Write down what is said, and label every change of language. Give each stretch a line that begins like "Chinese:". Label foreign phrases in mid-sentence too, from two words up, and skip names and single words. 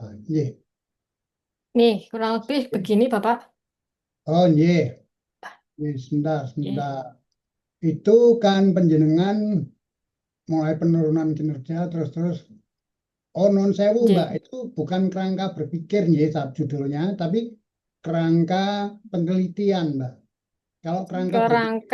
Indonesian: Nggih. Nih kurang lebih begini Bapak. Oh, nggih. Nggih, sebentar, Oke. sebentar. Itu kan penjenengan mulai penurunan kinerja terus-terus. Oh,
Javanese: non sewu,
Indonesian: Mbak. Oke. Itu bukan kerangka berpikir, nggih, judulnya, tapi kerangka penelitian, Mbak. Kalau kerangka berpikir